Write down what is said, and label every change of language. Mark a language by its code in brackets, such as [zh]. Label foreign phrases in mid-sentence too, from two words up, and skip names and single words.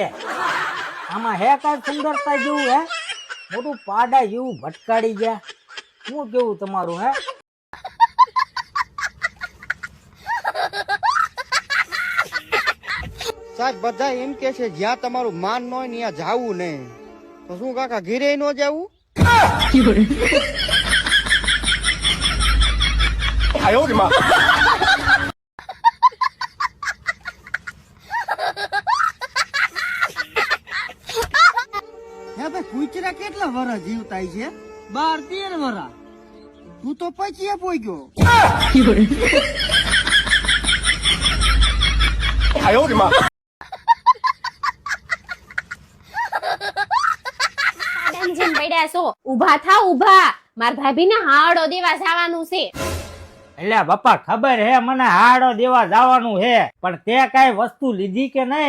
[gu] આમાં હે કઈ સુંદરતા જેવું હે? મોટું પાડા જેવું ભટકાડી ગયા. શું કેવું તમારું હે? સાહેબ બધા એમ કે છે જ્યાં તમારું માન ન હોય ને ત્યાં જાવું નહીં. તો શું કાકા ઘીરે ન જાવું? [zh] 哎呦我的妈！ [gu] હે ભાઈ કુચરા કેટલા વરસ જીવતા છે? 12-13 વરસ. તું તો પછી પોઈ ગયો. [zh] 哎呦我的妈！ [gu] પાડાને જેમ પડ્યા છો, ઊભા થાવ ઊભા. માર ભાભીને હાડો દેવા જવાનું છે. એટલે બાપા ખબર હે મને હાડો દેવા જવાનું હે, પણ તે કઈ વસ્તુ લીધી કે નહીં?